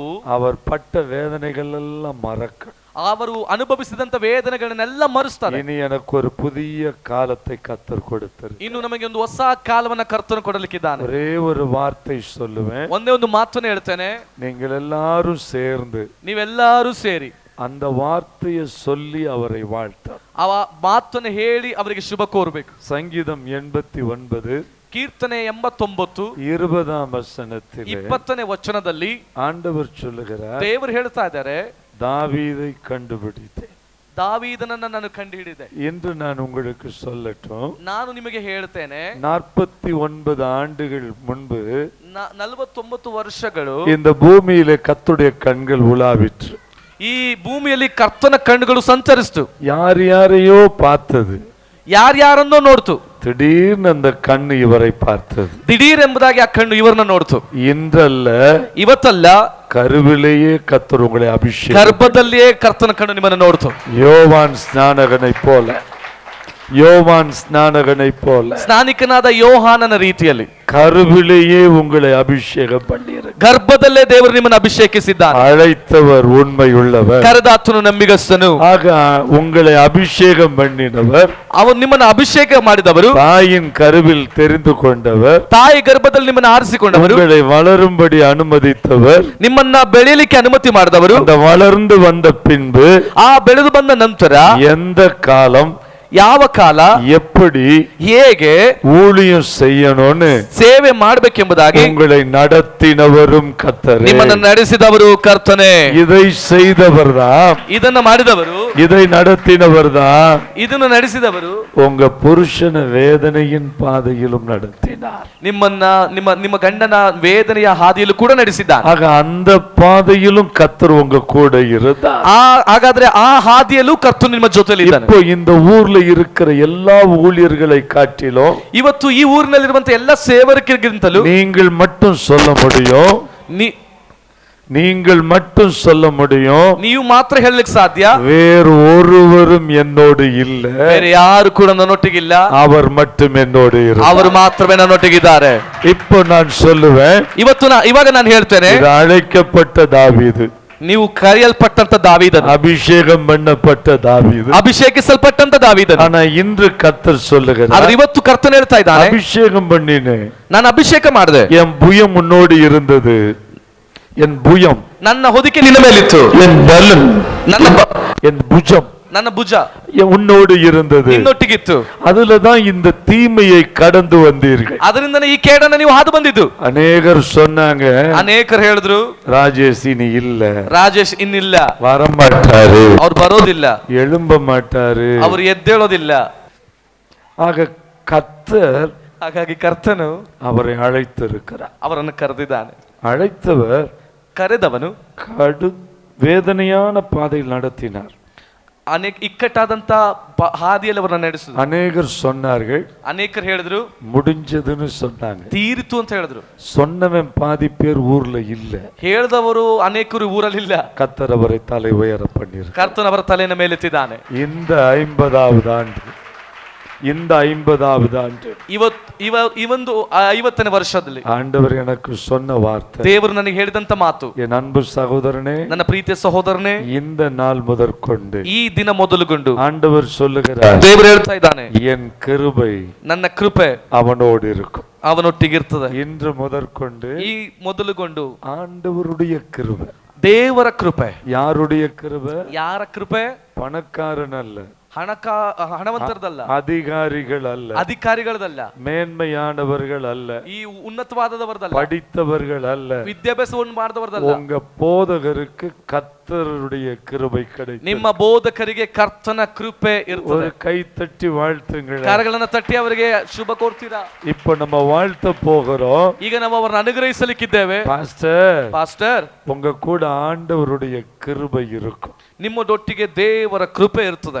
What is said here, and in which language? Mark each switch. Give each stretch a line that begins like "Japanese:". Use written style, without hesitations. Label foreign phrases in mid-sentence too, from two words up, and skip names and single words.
Tamil: அவர் பட்ட வேதனைகள் எல்லாம் மறக்க,
Kannada: ಅವರು ಅನುಭವಿಸಿದಂತ ವೇದನೆಗಳನ್ನೆಲ್ಲ ಮರೆಸ್ತಾರೆ.
Tamil: இனி எனக்கு ஒரு புதிய காலத்தை கர்த்தர் கொடுத்தார்,
Kannada: ಇನ್ನು ನಮಗೆ ಒಂದು ಹೊಸ ಕಾಲವನ್ನ ಕರ್ತನು ಕೊಡಲಿಕ್ಕಿದ್ದಾನೆ.
Tamil: ஒரೇ ஒரு வார்த்தை சொல்லுவேன்,
Kannada: ಒಂದೇ ಒಂದು ಮಾತನ್ನು ಹೇಳ್ತೇನೆ,
Tamil: நீங்கள் எல்லாரும் சேர்ந்து,
Kannada: ನೀವೆಲ್ಲರೂ ಸೇರಿ
Tamil: அந்த வார்த்தையை சொல்லி அவரை வாழ்த்தார்,
Kannada: ಆ ಮಾತನ್ನು ಹೇಳಿ ಅವರಿಗೆ ಶುಭ ಕೋರಬೇಕು.
Tamil: சங்கீதம் 89
Kannada: ಕೀರ್ತನೆ 89
Tamil: 20ஆம் வசனத்தில்
Kannada: 20ನೇ ವಚನದಲ್ಲಿ
Tamil: ஆண்டவர் சொல்லுகிறார்,
Kannada: ದೇವರು ಹೇಳ್ತಾ ಇದ್ದಾರೆ,
Tamil: தாவீதை கண்டுபிடித்தேன்,
Kannada: ದಾವೀದನನ್ನ ನಾನು ಕಂಡುಹಿಡಿದೆ
Tamil: என்று நான் உங்களுக்கு சொல்லட்டும்.
Kannada: ನಾನು ನಿಮಗೆ ಹೇಳ್ತೇನೆ,
Tamil: 49 ஆண்டுகள் முன்பு
Kannada: 49 ವರ್ಷಗಳು
Tamil: இந்த பூமியிலே கர்த்தருடைய கண்கள் உலாவிற்று,
Kannada: ಈ ಭೂಮಿಯಲ್ಲಿ ಕರ್ತನ ಕಣ್ಣುಗಳು ಸಂಚರಿಸಿತು.
Tamil: யார் யாரையோ பார்த்தது,
Kannada: ಯಾರ್ಯಾರನ್ನೋ ನೋಡ್ತು.
Tamil: திடீர்னு அந்த கண்ணு இவரை பார்த்தது,
Kannada: ದಿಢೀರ್ ಎಂಬುದಾಗಿ ಆ ಕಣ್ಣು ಇವರನ್ನ ನೋಡ್ತು.
Tamil: இன்றல்ல,
Kannada: ಇವತ್ತಲ್ಲ,
Tamil: கருவிலேயே கர்த்தர் உங்களை அபிஷேகம்,
Kannada: ಗರ್ಭದಲ್ಲಿಯೇ ಕರ್ತನ ಕಣ್ಣು ನಿಮ್ಮನ್ನು ನೋಡ್ತು.
Tamil: யோவான் ஸ்நானகனை போல
Kannada: ಸ್ನಾನಿಕನಾದ ಯೋಹಾನನ ರೀತಿಯಲ್ಲಿ
Tamil: கருவிலேயே உங்களை அபிஷேகம் பண்ணிரு,
Kannada: ಗರ್ಭದಲ್ಲೇ ದೇವರು ನಿಮ್ಮನ್ನು ಅಭಿಷೇಕಿಸಿದ್ದಾನೆ.
Tamil: அழைத்தவர் உண்மையுள்ளவர்,
Kannada: ಕರೆದಾತನು ನಂಬಿಗಸ್ತನು.
Tamil: ஆக உங்களை அபிஷேகம் பண்ணினவர்,
Kannada: ಅವನು ನಿಮ್ಮನ್ನು ಅಭಿಷೇಕ ಮಾಡಿದವರು,
Tamil: தாயின் கருவில் தெரிந்து கொண்டவர்,
Kannada: ತಾಯಿ ಗರ್ಭದಲ್ಲಿ ನಿಮ್ಮನ್ನು ಆರಿಸಿಕೊಂಡವರು,
Tamil: உங்களை வளரும்படி அனுமதித்தவர்,
Kannada: ನಿಮ್ಮನ್ನ ಬೆಳೆಯಲಿಕ್ಕೆ ಅನುಮತಿ ಮಾಡಿದವರು,
Tamil: அந்த வளர்ந்து வந்த பின்பு,
Kannada: ಆ ಬೆಳೆದು ಬಂದ ನಂತರ
Tamil: எந்த காலம்,
Kannada: ಯಾವ ಕಾಲ,
Tamil: எப்படி,
Kannada: ಹೇಗೆ
Tamil: ஊழியம் செய்யணும்னு
Kannada: ಸೇವೆ ಮಾಡಬೇಕೆಂಬುದಾಗಿ
Tamil: உங்களை நடத்தினவரும் கர்த்தரே,
Kannada: ನಿಮ್ಮನ್ನು ನಡೆಸಿದವರು ಕರ್ತನೇ.
Tamil: இதை செய்தவர்தான்,
Kannada: ಇದನ್ನ ಮಾಡಿದವರು,
Tamil: இதை நடத்தினவர்தான்,
Kannada: ಇದನ್ನು ನಡೆಸಿದವರು
Tamil: உங்க புருஷன வேதனையின் பாதையிலும் நடத்தினார். நடத்தினார்.
Kannada: ನಿಮ್ಮನ್ನ ನಿಮ್ಮ ಗಂಡನ ವೇದನೆಯ ಹಾದಿಯಲ್ಲೂ ಕೂಡ ನಡೆಸಿದ್ದಾನೆ.
Tamil: ஆக அந்த பாதையிலும் கர்த்தர் உங்க கூட இருந்தார்.
Kannada: ಹಾಗಾದ್ರೆ ಆ ಹಾದಿಯಲ್ಲೂ ಕರ್ತನು ನಿಮ್ಮ ಜೊತೆಯಲ್ಲಿ ಇದ್ದಾನೆ.
Tamil: இப்போ இந்த ஊர்ல இருக்கிற எல்லா ஊழியர்களை காட்டிலும்
Kannada: ಇವತ್ತು ಈ ಊರಿನಲ್ಲಿರುವಂತ ಎಲ್ಲ ಸೇವಕರಿಗಿಂತಲೂ
Tamil: நீங்கள் மட்டும் சொல்ல முடியும், நீங்கள் மட்டும் சொல்ல முடியும்,
Kannada: ನೀವು ಮಾತ್ರ ಹೇಳಲಿಕ್ಕೆ ಸಾಧ್ಯ,
Tamil: வேறு ஒருவரும் என்னோடு இல்ல,
Kannada: ಬೇರೆ ಯಾರು ಕೂಡ ನನ್ನೊಟ್ಟಿಗಿಲ್ಲ,
Tamil: அவர் மட்டும் என்னோடு இருக்கிறார்.
Kannada: ಅವರು ಮಾತ್ರವೇ ನನ್ನೊಟ್ಟಿಗಿದ್ದಾರೆ.
Tamil: இப்போ நான் சொல்லுவேன்,
Kannada: ಇವಾಗ ನಾನು ಹೇಳ್ತೇನೆ,
Tamil: இது அழைக்கப்பட்ட தாவீது,
Kannada: ನೀವು ಕರೆಯಲ್ಪಟ್ಟಂತ ದಾವೀದನು,
Tamil: அபிஷேகம் பண்ணப்பட்ட தாவீது,
Kannada: ಅಭಿಷೇಕಿಸಲ್ಪಟ್ಟಂತ ದಾವೀದನು.
Tamil: ஆனா இன்று கர்த்தர் சொல்லுகிறார்,
Kannada: ಆದ್ರೆ ಇವತ್ತು ಕರ್ತನು ಹೇಳ್ತಾ ಇದ್ದಾನೆ,
Tamil: அபிஷேகம் பண்ணினேன்,
Kannada: ನಾನು ಅಭಿಷೇಕ ಮಾಡಿದೆ,
Tamil: என் புயம் முன்னோடி இருந்தது, என் புயம்
Kannada: ನನ್ನ ಹೊದಿಕೆ ನಿನ್ನ ಮೇಲಿತ್ತು,
Tamil: என் பலன் என் புஜம்
Kannada: ನನ್ನ ಭುಜ
Tamil: உன்னோடு இருந்தது,
Kannada: ನಿನ್ನೊಟ್ಟಿಗಿತ್ತು.
Tamil: அதுலதான் இந்த தீமையை கடந்து வந்தீர்கள்.
Kannada: ಅದರಿಂದನೇ ಈ ಕೇಡನ್ನ ನೀವು ಹಾದು ಬಂದಿದ್ದು.
Tamil: அநேகர் சொன்னாங்க,
Kannada: ಅನೇಕರು ಹೇಳಿದ್ರು,
Tamil: ராஜேஷ் இனி இல்ல,
Kannada: ರಾಜೇಶ್ ಇನ್ನಿಲ್ಲ,
Tamil: வரமாட்டாரு,
Kannada: ಅವ್ರು ಬರೋದಿಲ್ಲ,
Tamil: எழும்ப மாட்டாரு,
Kannada: ಅವರು ಎದ್ದೇಳೋದಿಲ್ಲ.
Tamil: ஆக கர்த்தர்
Kannada: ಹಾಗಾಗಿ ಕರ್ತನು
Tamil: அவரை அழைத்திருக்கிறார்.
Kannada: ಅವರನ್ನು ಕರೆದಿದ್ದಾನೆ.
Tamil: அழைத்தவர்
Kannada: ಕರೆದವನು
Tamil: கடு வேதனையான பாதையில் நடத்தினார்.
Kannada: ಅನೇಕ ಇಕ್ಕಟ್ಟಾದಂತ ಹಾದಿಯಲ್ಲಿ ಅವರನ್ನ ನಡೆಸಿದ್ರು.
Tamil: அநேகர் சொன்னார்கள்,
Kannada: ಅನೇಕರು ಹೇಳಿದ್ರು
Tamil: முடிஞ்சதுன்னு சொன்னாங்க.
Kannada: ತೀರಿತು ಅಂತ ಹೇಳಿದ್ರು.
Tamil: சொன்னவன் பாதி பேர் ஊர்ல இல்ல,
Kannada: ಹೇಳಿದವರು ಅನೇಕರು ಊರಲ್ಲಿಲ್ಲ.
Tamil: கர்த்தர் அவரை தலை உயர பண்ணிரு.
Kannada: ಕರ್ತನ ಅವರ ತಲೆಯ ಮೇಲೆತ್ತಿದ್ದಾನೆ.
Tamil: இந்த 50வது ஆண்டு, இந்த 50வது ஆண்டு
Kannada: ಇವೊಂದು 50ನೇ ವರ್ಷದಲ್ಲಿ
Tamil: ஆண்டவர் எனக்கு சொன்ன வார்த்தை,
Kannada: ದೇವರು ನನಗೆ ಹೇಳಿದಂತ ಮಾತು,
Tamil: என் அன்பு சகோதரனே,
Kannada: ನನ್ನ ಪ್ರೀತಿಯ ಸಹೋದರನೇ,
Tamil: இந்த நாள் முதற்கொண்டு
Kannada: ಈ ದಿನ ಮೊದಲುಗೊಂಡು
Tamil: ஆண்டவர் சொல்லுகிறார்,
Kannada: ದೇವರು ಹೇಳ್ತಾ ಇದ್ದಾನೆ,
Tamil: என் கிருபை
Kannada: ನನ್ನ ಕೃಪೆ
Tamil: அவனோடு இருக்கும்.
Kannada: ಅವನೊಟ್ಟಿಗಿರ್ತದೆ.
Tamil: இன்று முதற்கொண்டு
Kannada: ಈ ಮೊದಲುಗೊಂಡು
Tamil: ஆண்டவருடைய கிருபை,
Kannada: ದೇವರ ಕೃಪೆ.
Tamil: யாருடைய கிருபை?
Kannada: ಯಾರ ಕೃಪೆ?
Tamil: பணக்காரன் அல்ல,
Kannada: ಹಣವಂತರದಲ್ಲ,
Tamil: அதிகாரிகள் அல்ல,
Kannada: ಅಧಿಕಾರಿಗಳದಲ್ಲ,
Tamil: மேன்மையானவர்கள் அல்ல,
Kannada: ಈ ಉನ್ನತವಾದವರದಲ್ಲ,
Tamil: படித்தவர்கள் அல்ல,
Kannada: ವಿದ್ಯಾಭ್ಯಾಸವನ್ನು ಮಾಡಿದವರದಲ್ಲ.
Tamil: உங்க போதகருக்கு கர்த்தருடைய கிருபை கிடைக்கும்.
Kannada: ನಿಮ್ಮ ಬೋಧಕರಿಗೆ ಕರ್ತನ ಕೃಪೆ ಇರ್ತದೆ.
Tamil: ஒரு கை தட்டி வாழ்த்துங்கள்.
Kannada: ಕರಗಳನ್ನ ತಟ್ಟಿ ಅವರಿಗೆ ಶುಭ ಕೋರ್ತೀರಾ?
Tamil: இப்ப நம்ம வாழ்த்த போகிறோம்.
Kannada: ಈಗ ನಾವು ಅವರನ್ನು ಅನುಗ್ರಹಿಸಲಿಕ್ಕಿದ್ದೇವೆ.
Tamil: பாஸ்டர் உங்க கூட ஆண்டவருடைய கிருபை இருக்கும்.
Kannada: ನಿಮ್ಮೊಟ್ಟಿಗೆ ದೇವರ ಕೃಪೆ ಇರ್ತದೆ.